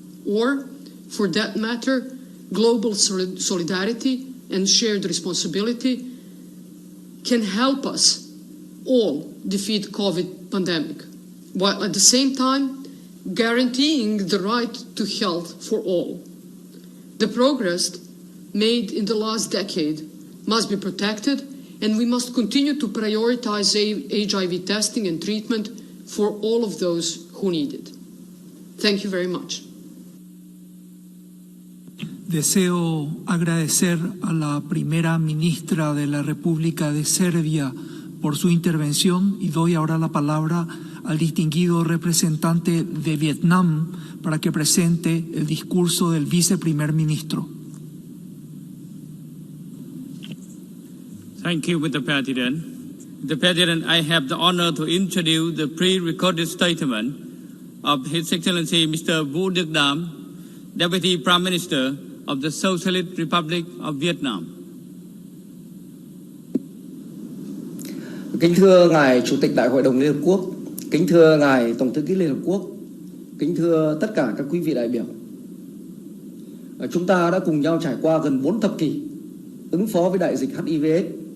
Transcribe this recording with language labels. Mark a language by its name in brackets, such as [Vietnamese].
[English] Or, for that matter, global solidarity and shared responsibility can help us all defeat COVID pandemic, while at the same time guaranteeing the right to health for all. The progress made in the last decade must be protected, and we must continue to prioritize HIV testing and treatment for all of those who need it. Thank you very much. [Spanish] Deseo agradecer a la primera ministra de la República de Serbia por su intervención y doy ahora la palabra al distinguido representante de Vietnam para que presente el discurso del viceprimer ministro. [English] Thank you, Mr. President. Mr. President, I have the honor to introduce the pre-recorded statement of His Excellency Mr. Vũ Đức Đam, Deputy Prime Minister of the Socialist Republic of Vietnam. [Vietnamese] Kính thưa Ngài Chủ tịch Đại hội đồng Liên Hợp Quốc, kính thưa Ngài Tổng thư ký Liên Hợp Quốc, kính thưa tất cả các quý vị đại biểu. Chúng ta đã cùng nhau trải qua gần 4 thập kỷ ứng phó với đại dịch HIV/AIDS.